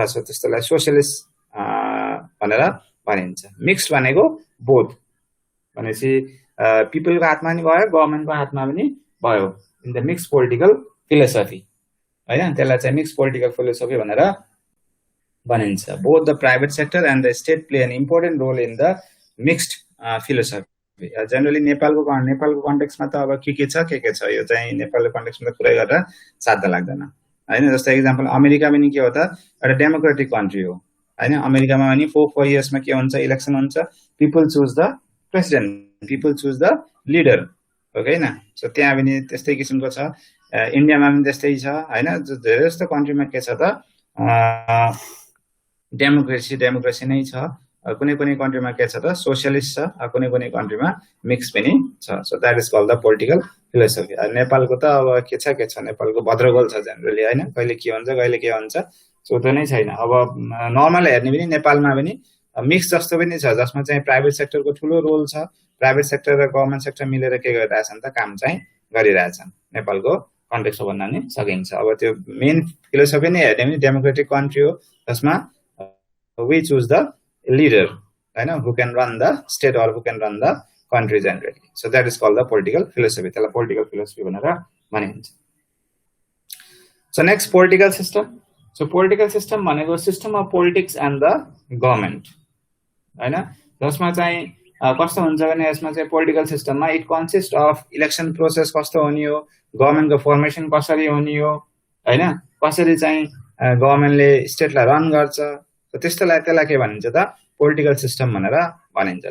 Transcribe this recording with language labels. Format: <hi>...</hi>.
<ne>So त्यस्तोलाई socialist भनेर भनिन्छ। मिक्स्ड भनेको बोथ, भनेपछि पिपलको हातमा पनि भयो गभर्नमेन्टको हातमा पनि भयो,</ne> <en>in the mix political philosophy</en> <ne>हैन। त्यसलाई चाहिँ मिक्स पोलिटिकल फिलोसफी भनेर भनिन्छ।</ne> <en>Both the private sector and the state play an important role in the mixed philosophy.</en> <ne>Generally नेपालको कन्टेक्स्टमा त अब के छ यो चाहिँ नेपालको कन्टेक्स्टमा त पुरै गरेर साध्य लाग्दैन हैन। जस्तै एक्जाम्पल अमेरिका पनि के हो त? एउटा डेमोक्रेटिक कन्ट्री हो हैन। अमेरिकामा पनि 4 इयर्समा के हुन्छ? इलेक्सन हुन्छ,</ne> <en>People choose the president, people choose the leader.</en> <ne>Okay न। सो त्यहाँ पनि त्यस्तै किसिमको छ। इन्डियामा पनि त्यस्तै छ हैन। धेरै जस्तो कन्ट्रीमा के छ त? डेमोक्रेसी नै छ। कुनै कन्ट्रीमा के छ त? सोशलिस्ट छ। कुनै कन्ट्रीमा मिक्स पनि छ।</ne> <en>So that is called the political philosophy.</en> <ne>नेपालको त अब के छ नेपालको भद्रगोल छ जेनरली हैन। कहिले के हुन्छ कहिले के हुन्छ सो त्यो नै छैन। अब नर्मल हेर्ने पनि नेपालमा पनि मिक्स जस्तो पनि छ, जसमा चाहिँ प्राइभेट सेक्टरको ठुलो रोल छ। प्राइभेट सेक्टर र गभर्नमेन्ट सेक्टर मिलेर के गरिरहेछन् त? काम चाहिँ गरिरहेछन्। नेपालको कन्टेक्स्ट भन्न नि सकिन्छ। अब त्यो मेन फिलोसफी नै हेर्ने पनि डेमोक्रेटिक कन्ट्री हो, जसमा</ne> <en>we choose the leader</en> <ne>हैन,</ne> <en>who can run the state or who can run the country generally. So that is called the political philosophy.</en> <ne>त्यसलाई political philosophy भनेर भनिन्छ।</ne> <en>So next, political system. So political system भनेको system of politics and the government हैन।</en> <ne>जसमा चाहिँ कस्तो हुन्छ भने यसमा चाहिँ पोलिटिकल सिस्टममा</ne> <en>it consist of election process</en> <ne>कस्तो हुने हो, गभर्नमेन्टको फर्मेसन कसरी हुने हो हैन, कसरी चाहिँ गभर्नमेन्टले स्टेटलाई रन गर्छ। त्यसलाई के भनिन्छ त? पोलिटिकल सिस्टम भनेर भनिन्छ।</ne>